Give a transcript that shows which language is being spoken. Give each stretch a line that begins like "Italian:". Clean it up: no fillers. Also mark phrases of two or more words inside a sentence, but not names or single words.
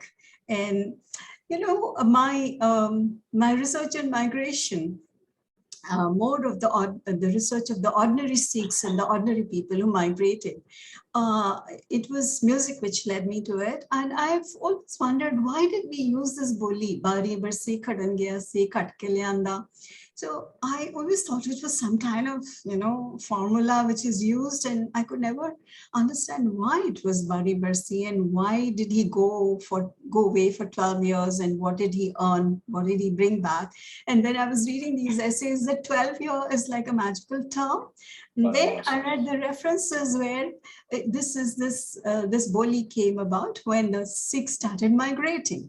English: And, my research on migration more of the research of the ordinary Sikhs and the ordinary people who migrated. It was music which led me to it. And I've always wondered, why did we use this boli,
Punjabi: ਬਾਰੀ ਬਰਸੀ ਖੱਟਣ ਗਿਆ ਸੀ ਖੱਟ ਕੇ ਲੈ ਆਂਦਾ?
English: So I always thought it was some kind of, formula which is used, and I could never understand why it was
Punjabi: ਬਾਰੀ ਬਰਸੀ
English: and why did he go away for 12 years and what did he earn, what did he bring back? And when I was reading these essays, that 12 year is like a magical term. And then I read the references where this boli came about when the Sikhs started migrating.